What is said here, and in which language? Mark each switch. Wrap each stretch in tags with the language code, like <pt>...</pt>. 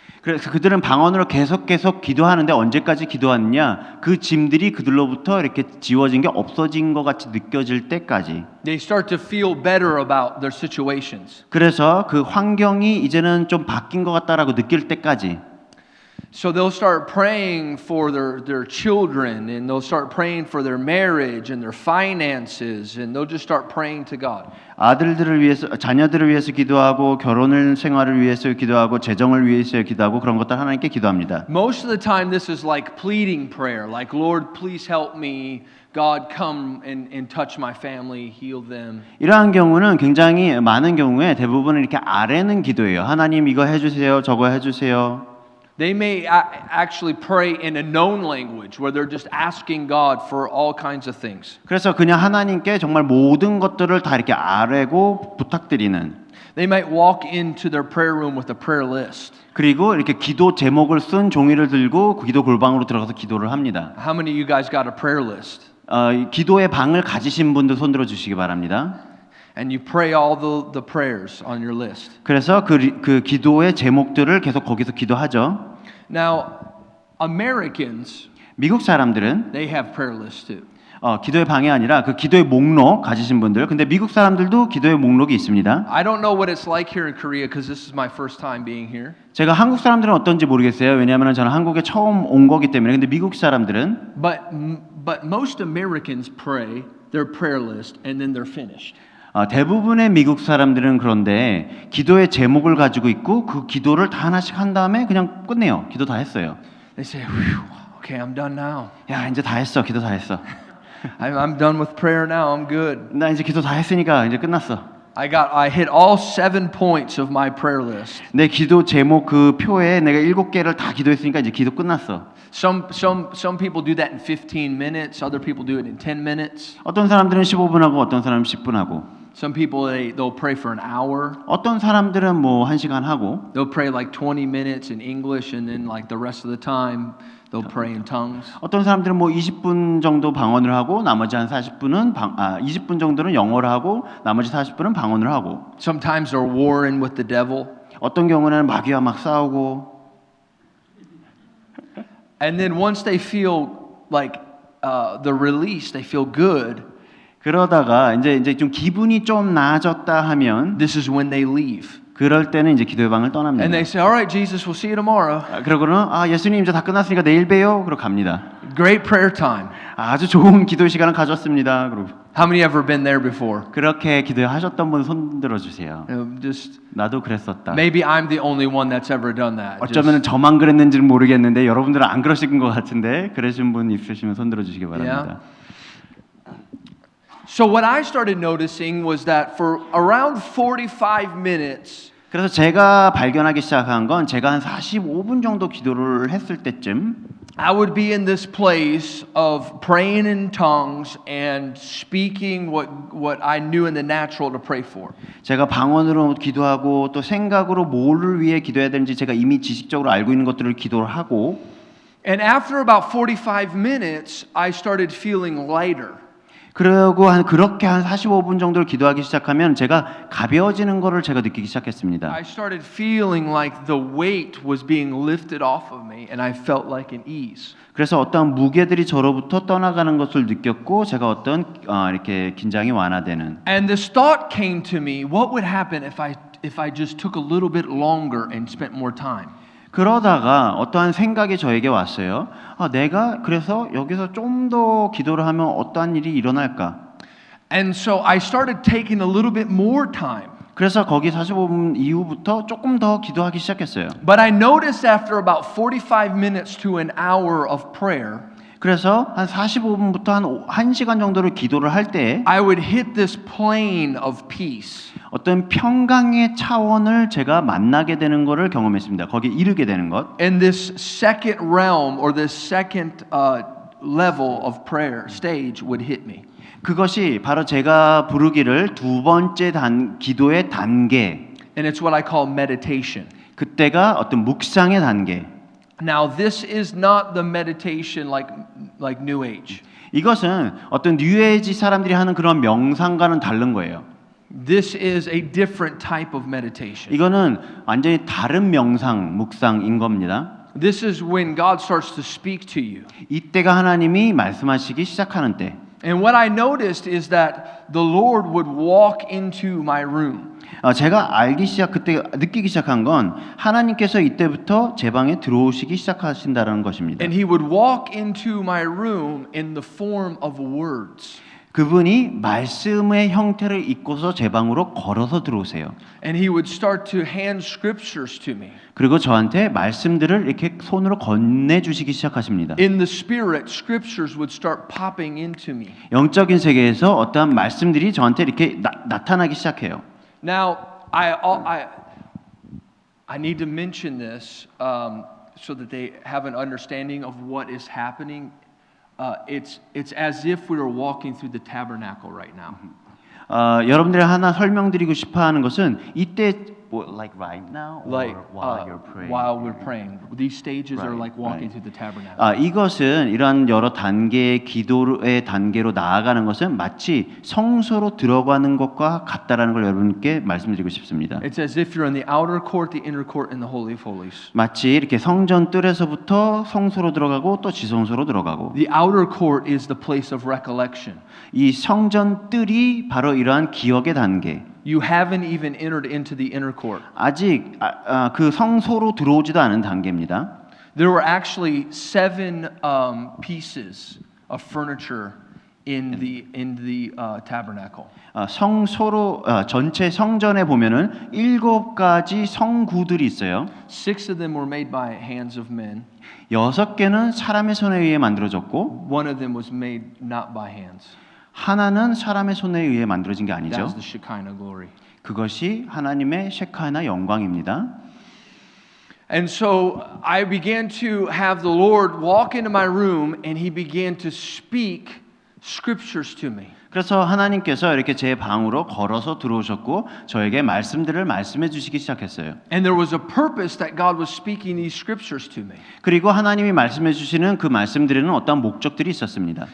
<ko>그래서 그들은 방언으로 계속 기도하는데 언제까지 기도하느냐? 그 짐들이 그들로부터 이렇게 지워진 게 없어진 것 같이 느껴질 때까지.</ko> <en>They start to feel better about their situations.</en> <ko>그래서 그 환경이 이제는 좀 바뀐 것 같다라고 느낄 때까지.</ko> <en>So they'll start praying for their children, and they'll start praying for their marriage and their finances, and they'll just start praying to God.</en> <ko>아들들을 위해서, 자녀들을 위해서 기도하고 결혼을 생활을 위해서 기도하고 재정을 위해서 기도하고 그런 것들 하나님께 기도합니다.</ko> <en>Most of the time this is like pleading prayer, like Lord, please help me. God, come and touch my family, heal them.</en> <ko>이러한 경우는 굉장히 많은 경우에 대부분은 이렇게 아뢰는 기도예요. 하나님 이거 해주세요, 저거 해주세요.</ko> <en>They may actually pray in a known language where they're just asking God for all kinds of things.</en> <ko>그래서 그냥 하나님께 정말 모든 것들을 다 이렇게 아뢰고 부탁드리는.</ko> <en>They might walk into their prayer room with a prayer list.</en> <ko>그리고 이렇게 기도 제목을 쓴 종이를 들고 그 기도 골방으로 들어가서 기도를 합니다.</ko> <en>How many of you guys got a prayer list?</en> <ko>기도의 방을 가지신 분들 손 들어 주시기 바랍니다.</ko> <en>And you pray all the prayers on your list.</en> <ko>그래서 그 기도의 제목들을 계속 거기서 기도하죠.</ko> <en>Now, Americans,</en> <ko>미국 사람들은</ko> <en>they have prayer lists too.</en> <ko>기도의 방이 아니라 그 기도의 목록 가지신 분들. 근데 미국 사람들도 기도의 목록이 있습니다.</ko> <en>I don't know what it's like here in Korea because this is my first time being here.</en> <ko>제가 한국 사람들은 어떤지 모르겠어요. 왜냐하면 저는 한국에 처음 온 거기 때문에. 근데 미국 사람들은</ko> <en>But most Americans pray their prayer list and then they're finished.</en> <ko>대부분의 미국 사람들은 그런데 기도의 제목을 가지고 있고 그 기도를 다 하나씩 한 다음에 그냥 끝내요. 기도 다 했어요.</ko> <en>They say, "Whew, okay, I'm done now.</en> <ko>야, 이제 다 했어. 기도 다 했어.</ko> <en>I'm done with prayer now. I'm good.</en> <ko>나 이제 기도 다 했으니까 이제 끝났어.</ko> <en>I hit all 7 points of my prayer list.</en> <ko>내 기도 제목 그 표에 내가 7개를 다 기도했으니까 이제 기도 끝났어.</ko> <en>Some people do that in 15 minutes. Other people do it in 10 minutes.</en> <ko>어떤 사람들은 15분 하고 어떤 사람은 10분 하고</ko> <en>Some people they'll pray for an hour.</en> <ko>어떤 사람들은 뭐 1시간 하고</ko> <en>They'll pray like 20 minutes in English and then like the rest of the time they'll pray in tongues.</en> <ko>어떤 사람들은 뭐 20분 정도 방언을 하고 나머지 한 40분은 20분 정도는 영어를 하고 나머지 40분은 방언을 하고</ko> <en>Sometimes they're warring with the devil.</en> <ko>어떤 경우는 마귀와 막 싸우고</ko> <en>And then once they feel like the release, they feel good.</en> <ko>그러다가 이제 좀 기분이 좀 나아졌다 하면</ko> <en>This is when they leave.</en> <ko>그럴 때는 이제 기도의 방을 떠납니다.</ko> <en>And they say, "All right, Jesus, we'll see you tomorrow."</en> <ko>그러고는 예수님 이제 다 끝났으니까 내일 봬요. 그러고 갑니다.</ko> <en>Great prayer time.</en> <ko>아주 좋은 기도 시간을 가졌습니다. 그러고</ko> <en>How many ever been there before?</en> <ko>그렇게 기도하셨던 분 손 들어 주세요.</ko> <en>Just</en> <ko>나도 그랬었다.</ko> <en>maybe I'm the only one that's ever done that.</en> <ko>어쩌면 저만 그랬는지는 모르겠는데 여러분들은 안 그러신 것 같은데 그러신 분 있으시면 손 들어 주시기 바랍니다.</ko> <en>So what I started noticing was that for around 45 minutes,</en> <ko>그래서 제가 발견하기 시작한 건 제가 한 45분 정도 기도를 했을 때쯤</ko> <en>I would be in this place of praying in tongues and speaking what I knew in the natural to pray for.</en> <ko>제가 방언으로 기도하고 또 생각으로 뭐를 위해 기도해야 되는지 제가 이미 지식적으로 알고 있는 것들을 기도를 하고</ko> <en>And after about 45 minutes, I started feeling lighter.</en> <ko>그리고 그렇게 한 45분 정도를 기도하기 시작하면 제가 가벼워지는 것을 제가 느끼기 시작했습니다.</ko> <en>I started feeling like the weight was being lifted off of me and I felt like an ease.</en> <ko>그래서 어떤 무게들이 저로부터 떠나가는 것을 느꼈고 제가 어떤 이렇게 긴장이 완화되는.</ko> <en>And this thought came to me, what would happen if I just took a little bit longer and spent more time?</en> <ko>그러다가 어떠한 생각이 저에게 왔어요. 내가 그래서 여기서 좀 더 기도를 하면 어떠한 일이 일어날까?</ko> <en>And so I started taking a little bit more time.</en> <ko>그래서 거기 45분 이후부터 조금 더 기도하기 시작했어요.</ko> <en>But I noticed after about 45 minutes to an hour of prayer,</en> <ko>그래서 한 45분부터 한 1시간 정도를 기도를 할 때</ko> <en>I would hit this plane of peace.</en> <ko>어떤 평강의 차원을 제가 만나게 되는 것을 경험했습니다. 거기에 이르게 되는 것.</ko> <en>And this second realm or this second level of prayer stage would hit me.</en> <ko>그것이 바로 제가 부르기를 두 번째 기도의 단계.</ko> <en>And it's what I call meditation.</en> <ko>그때가 어떤 묵상의 단계.</ko> <en>Now this is not the meditation like New Age.</en> <ko>이것은 어떤 뉴에이지 사람들이 하는 그런 명상과는 다른 거예요.</ko> <en>This is a different type of meditation.</en> <ko>이거는 완전히 다른 명상, 묵상인 겁니다.</ko> <en>This is when God starts to speak to you.</en> <ko>이때가 하나님이 말씀하시기 시작하는 때.</ko> <en>And what I noticed is that the Lord would walk into my room.</en> <ko>제가 그때 느끼기 시작한 건 하나님께서 이때부터 제 방에 들어오시기 시작하신다는 것입니다.</ko> <en>And he would walk into my room in the form of words.</en> <ko>그분이 말씀의 형태를 입고서 제 방으로 걸어서 들어오세요.</ko> <en>And he would start to hand scriptures to me.</en> <ko>그리고 저한테 말씀들을 이렇게 손으로 건네주시기 시작하십니다.</ko> <en>In the spirit, scriptures would start popping into me.</en> <ko>영적인 세계에서 어떠한 말씀들이 저한테 이렇게 나타나기 시작해요.</ko> <en>Now, I need to mention this so that they have an understanding of what is happening. It's as if we were walking through the tabernacle right now.</en> <ko>여러분들이 하나 설명드리고 싶어하는 것은 이때</ko> <en>like right now or Like while you're praying? while we're praying. These stages are Right, like walking right. through the tabernacle.</en> <ko>이것은 이러한 여러 단계의 기도의 단계로 나아가는 것은 마치 성소로 들어가는 것과 같다라는 걸 여러분께 말씀드리고 싶습니다.</ko> <en>It's as if you're in the outer court, the inner court, and the holy of holies.</en> <ko>마치 이렇게 성전 뜰에서부터 성소로 들어가고 또 지성소로 들어가고</ko> <en>The outer court is the place of recollection.</en> <ko>이 성전 뜰이 바로 이러한 기억의 단계.</ko> <en>You haven't even entered into the inner court.</en> <ko>아직 그 성소로 들어오지도 않은 단계입니다.</ko> <en>There were actually 7 pieces of furniture in the tabernacle.</en> <ko>성소로 전체 성전에 보면은 7가지 성구들이 있어요.</ko> <en>6 of them were made by hands of men.</en> <ko>6개는 사람의 손에 의해 만들어졌고</ko> <en>1 of them was made not by hands.</en> <ko>하나는 사람의 손에 의해 만들어진 게</ko> <en>That</en> <ko>아니죠.</ko> <en>was the Shekinah glory.</en> <ko>그것이 하나님의 셰카나 영광입니다.</ko> <en>And so I began to have the Lord walk into my room and he began to speak scriptures to me.</en> <ko>그래서 하나님께서 이렇게 제 방으로 걸어서 들어오셨고 저에게 말씀들을 말씀해 주시기 시작했어요.</ko> <en>And there was a purpose that God was speaking these scriptures to me.</en> <ko>그리고 하나님이 말씀해 주시는 그 말씀들에는 어떤 목적들이 있었습니다.</ko>